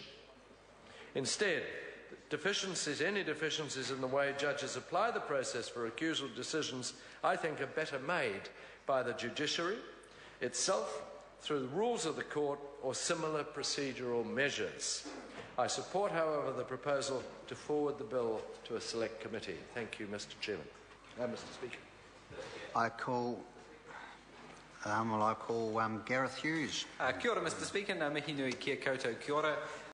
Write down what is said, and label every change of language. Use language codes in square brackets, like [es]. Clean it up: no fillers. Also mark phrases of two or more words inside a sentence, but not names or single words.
[en] Instead, any deficiencies in the way judges apply the process for recusal decisions, I think, are better made by the judiciary itself through the rules of the court or similar procedural measures. I support, however, the proposal to forward the bill to a select committee. Thank you, Mr. Chairman. Mr. Speaker. I call Gareth Hughes. [mi] Kia ora, [en] Mr. Speaker. [mi] Ngā mihi nui kia koutou kia ora.